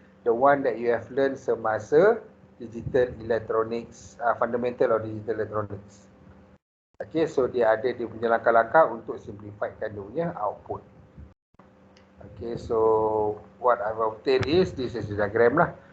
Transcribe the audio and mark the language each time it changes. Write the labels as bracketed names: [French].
[English] The one that you have learned [Malay] semasa [English] digital electronics, fundamental of digital electronics. [Malay] Okay, so dia ada dia punya langkah-langkah untuk simplifikan dia punya output. [English] Okay, so what I've obtained is, this is the diagram lah.